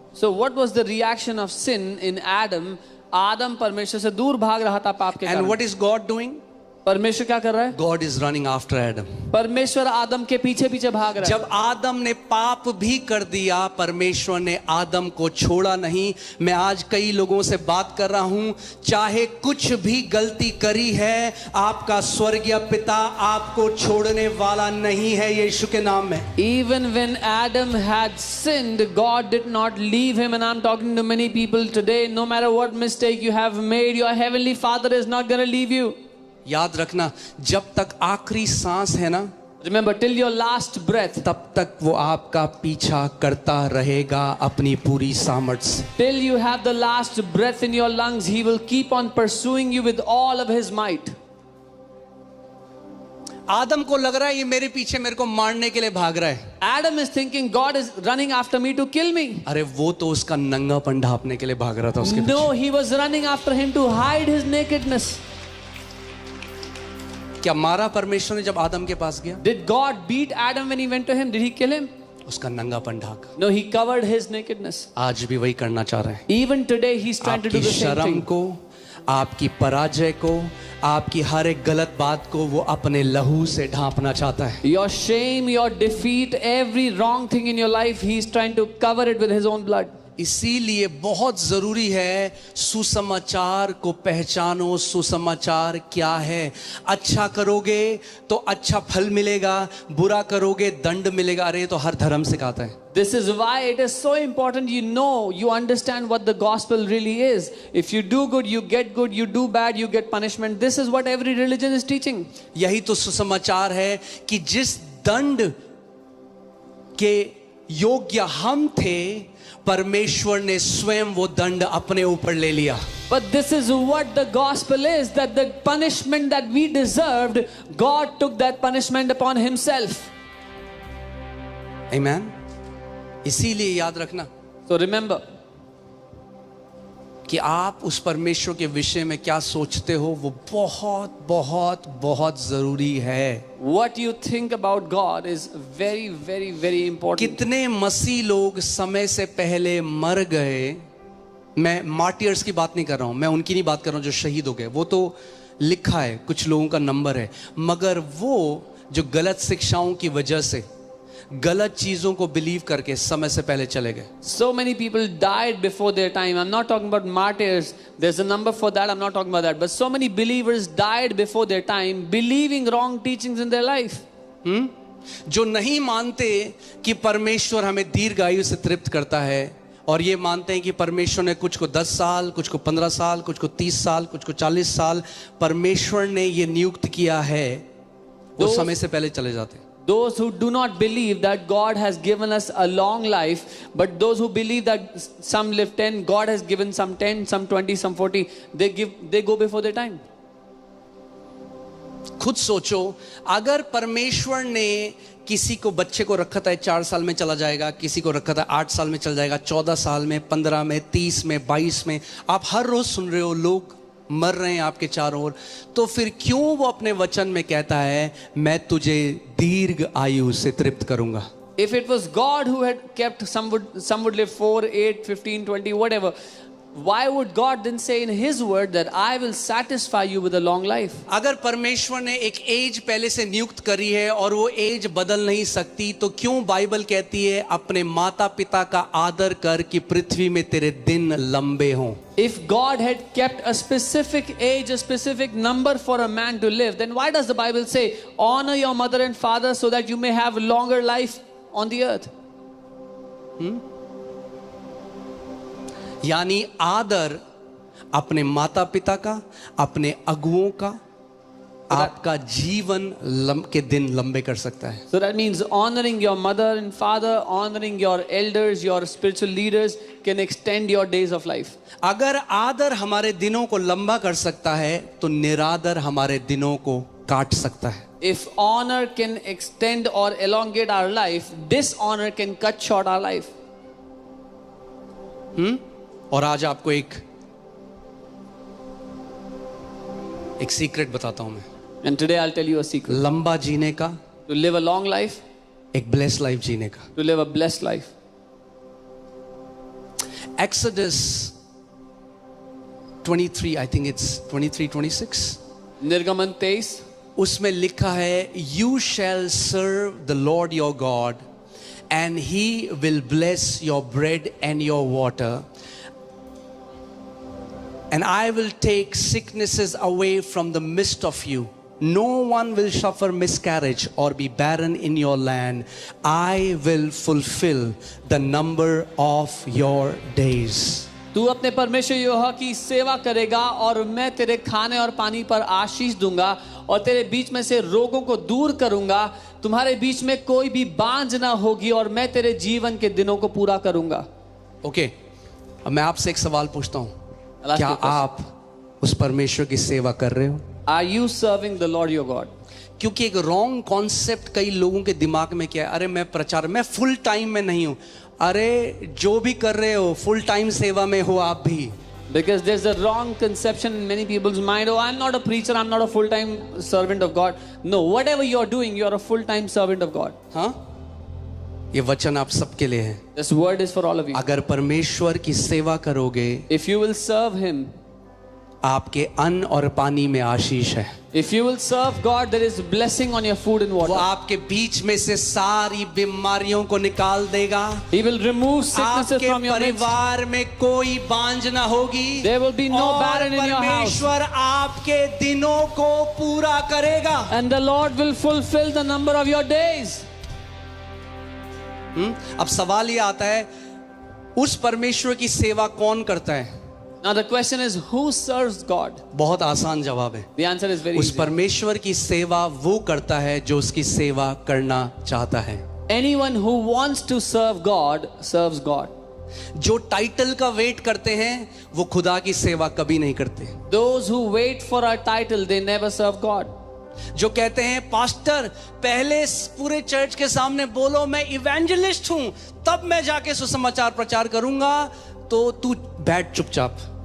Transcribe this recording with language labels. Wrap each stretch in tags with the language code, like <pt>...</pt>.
<en>So what was the reaction of sin in Adam?</en> <hi>आदम परमेश्वर से दूर भाग रहा था पाप के</hi> <en>and</en> <hi>कारण।</hi> <en>What is God doing?</en> <hi>परमेश्वर क्या कर रहा है?</hi> <en>God is running after Adam.</en> <hi>परमेश्वर आदम के पीछे पीछे भाग रहा है। जब आदम ने पाप भी कर दिया, परमेश्वर ने आदम को छोड़ा नहीं। मैं आज कई लोगों से बात कर रहा हूं, चाहे कुछ भी गलती करी है, आपका स्वर्गीय पिता आपको छोड़ने वाला नहीं है, यीशु के नाम में।</hi> <en>Even when Adam had sinned, God did not leave him. And I'm talking to many people today, no matter what mistake you have made, your heavenly Father is not going to leave you.</en> <hi>याद रखना, जब तक आखिरी सांस है ना,</hi> <en>Remember, till your last breath,</en> <hi>तब तक वो आपका पीछा करता रहेगा अपनी पूरी सामर्थ्य से।</hi> <en>till you have the last breath in your lungs, he will keep on pursuing you with all of his might.</en> <hi>आदम को लग रहा है ये मेरे पीछे मेरे को मारने के लिए भाग रहा है।</hi> <en>Adam is thinking, God is running after me to kill me.</en> <hi>अरे वो तो उसका नंगापन ढांपने के लिए भाग रहा था उसके पीछे।</hi> <en>No, he was running after him to hide his nakedness.</en> <hi>क्या मारा परमेश्वर ने जब आदम के पास गया?</hi> <en>Did God beat Adam when he went to him? Did he kill him?</en> <hi>उसका नंगापन Dhaka.</hi> <en>No, he covered his nakedness.</en> <hi>आज भी वही करना चाह रहे हैं।</hi> <en>Even today, he's trying to do</en> <hi>आपकी</hi> <en>the same</en> <hi>शर्म</hi> <en>thing.</en> <hi>को, आपकी पराजय को, आपकी हर एक गलत बात को वो अपने लहू से ढांपना चाहता है।</hi> <en>Your shame, your defeat, every wrong thing in your life, he's trying to cover it with his own blood.</en> <hi>इसीलिए बहुत जरूरी है सुसमाचार को पहचानो। सुसमाचार क्या है? अच्छा करोगे तो अच्छा फल मिलेगा, बुरा करोगे दंड मिलेगा। अरे तो हर धर्म सिखाता है।</hi> <en>This is why it is so important you understand what the gospel really is. If you do good, you get good. You do bad, you get punishment. This is what every religion is teaching.</en> <hi>यही तो सुसमाचार है कि जिस दंड के योग्य हम थे, परमेश्वर ने स्वयं वो दंड अपने ऊपर ले लिया।</hi> <en>But this is what the gospel is, that the punishment that we deserved, God took that punishment upon himself.</en> <hi>Amen. इसीलिए याद रखना</hi> <en>So remember,</en> <hi>कि आप उस परमेश्वर के विषय में क्या सोचते हो, वो बहुत बहुत बहुत जरूरी है।</hi> <en>what you think about God is very, very, very important.</en> <hi>कितने मसीह लोग समय से पहले मर गए। मैं मार्टियर्स की बात नहीं कर रहा हूं, मैं उनकी नहीं बात कर रहा हूं जो शहीद हो गए, वो तो लिखा है, कुछ लोगों का नंबर है। मगर वो जो गलत शिक्षाओं की वजह से, गलत चीजों को बिलीव करके समय से पहले चले गए।</hi> <en>So many people died before their time. I'm not talking about martyrs. There's a number for that. I'm not talking about that. But so many believers died before their time, believing wrong teachings in their life.</en> <hi>जो नहीं मानते कि परमेश्वर हमें दीर्घायु से तृप्त करता है, और ये मानते हैं कि परमेश्वर ने कुछ को 10 साल, कुछ को 15 साल, कुछ को 30 साल, कुछ को 40 साल परमेश्वर ने ये नियुक्त किया है, वो समय से पहले चले जाते हैं।</hi> <en>Those who do not believe that God has given us a long life, but those who believe that some live 10, God has given some 10, some 20, some 40, they go before their time.</en> <hi>खुद सोचो, अगर परमेश्वर ने किसी को, बच्चे को रखा था 4 साल में चला जाएगा, किसी को रखा था 8 साल में चला जाएगा, 14 साल में, 15 में, 30 में, 22 में, आप हर रोज सुन रहे हो लोग मर रहे हैं आपके चारों ओर, तो फिर क्यों वो अपने वचन में कहता है मैं तुझे दीर्घ आयु से तृप्त करूंगा?</hi> <en>If it was God who had kept, some would live 4, 8, 15, 20, whatever. Why would God then say in His word that I will satisfy you with a long life?</en> <hi>अगर परमेश्वर ने एक एज पहले से नियुक्त करी है और वो एज बदल नहीं सकती, तो क्यों बाइबल कहती है अपने माता पिता का आदर कर कि पृथ्वी में तेरे दिन लंबे हों?</hi> <en>If God had kept a specific age, a specific number for a man to live, then why does the Bible say, honor your mother and father so that you may have longer life on the earth?</en> <hi>यानी आदर अपने माता पिता का, अपने अगुओं का, आपका जीवन के दिन लंबे कर सकता है.</hi> <en>So that means honoring your mother and father, honoring your elders, your spiritual leaders can extend your days of life.</en> <hi>अगर आदर हमारे दिनों को लंबा कर सकता है, तो निरादर हमारे दिनों को काट सकता है.</hi> <en>If honor can extend or elongate our life, dishonor can cut short our life.</en> <hi>और आज आपको एक सीक्रेट बताता हूं मैं.</hi> <en>And today I'll tell you a secret.</en> <hi>लंबा जीने का,</hi> <en>To live a long life,</en> <hi>एक ब्लेस्ड लाइफ जीने का.</hi> <en>to live a blessed life. Exodus 23, I think it's 23, 26.</en> <hi>Nirgaman 23. उसमें लिखा है,</hi> <en>You shall serve the Lord your God, and He will bless your bread and your water. And I will take sicknesses away from the midst of you. No one will suffer miscarriage or be barren in your land. I will fulfill the number of your days.</en> <hi>तू अपने परमेश्वर यहोवा की सेवा करेगा और मैं तेरे खाने और पानी पर आशीष दूंगा और तेरे बीच में से रोगों को दूर करूंगा. तुम्हारे बीच में कोई भी बांझ ना होगी और मैं तेरे जीवन के दिनों को पूरा करूंगा. ओके, अब मैं आपसे एक सवाल पूछता हूं.</hi> <en>I'll ask</en> <hi>क्या</hi> <en>you a question.</en> <hi>आप उस परमेश्वर की सेवा कर रहे हो?</hi> <en>Are you serving the Lord your God?</en> <hi>क्योंकि एक रॉन्ग कॉन्सेप्ट कई लोगों के दिमाग में क्या है, अरे मैं प्रचार, मैं फुल टाइम में नहीं हूं. अरे जो भी कर रहे हो फुल टाइम सेवा में हो आप भी.</hi> <en>Because there's a wrong conception in many people's mind. Oh, I'm not a preacher, I'm not a full-time servant of God. No, whatever you're doing, you're a full-time servant of God.</en> <hi>हाँ, ये वचन आप सबके लिए है.</hi> <en>This word is for all of you.</en> <hi>अगर परमेश्वर की सेवा करोगे,</hi> <en>If you will serve Him,</en> <hi>आपके अन्न और पानी में आशीष है.</hi> <en>if you will serve God, there is blessing on your food and</en> <hi>वो</hi> <en>water.</en> <hi>आपके बीच में से सारी बीमारियों को निकाल देगा.</hi> <en>He will remove sicknesses</en> <hi>आपके</hi> <en>from your midst.</en> <hi>परिवार में कोई बांझ ना होगी.</hi> <en>There will be no</en> <hi>और</hi> <en>barren in your house.</en> <hi>परमेश्वर आपके दिनों को पूरा करेगा.</hi> <en>And the Lord will fulfill the number of your days.</en> <hi>अब सवाल ये आता है, उस परमेश्वर की सेवा कौन करता है?</hi> <en>Now the question is, who serves God?</en> <hi>बहुत आसान जवाब है.</hi> <en>The answer is very</en> <hi>उस</hi> <en>easy.</en> <hi>परमेश्वर की सेवा वो करता है जो उसकी सेवा करना चाहता है.</hi> <en>Anyone who wants to serve God serves God.</en> <hi>जो टाइटल का वेट करते हैं वो खुदा की सेवा कभी नहीं करते.</hi> <en>Those who wait for a title, they never serve God.</en> <hi>जो कहते हैं पास्टर पहले पूरे चर्च के सामने बोलो मैं इवेंजलिस्ट हूं, तब मैं जाके सुसमाचार प्रचार करूंगा, तो तू बैठ चुपचाप.</hi>